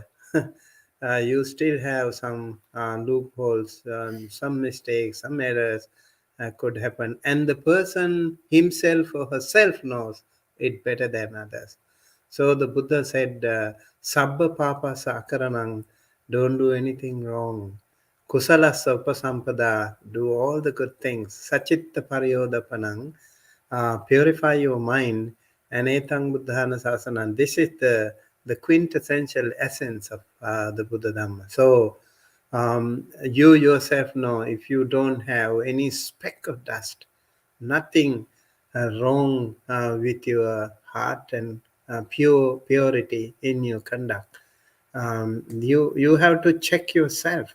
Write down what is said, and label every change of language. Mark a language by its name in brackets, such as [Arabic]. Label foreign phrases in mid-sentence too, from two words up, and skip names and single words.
[English] You still have some loopholes, some mistakes, some errors could happen, and the person himself or herself knows it better than others. So the Buddha said, [Pali] "Sabba papa sakaranang," [English] don't do anything wrong. [Pali] Kusala sampasampada, [English] do all the good things. [Pali] Sachitta pariyodapanang, [English] purify your mind. [Pali] And etang buddhana sasana. [English] This is the quintessential essence of the Buddha Dhamma. So you yourself know, if you don't have any speck of dust, nothing wrong with your heart and purity in your conduct, you have to check yourself.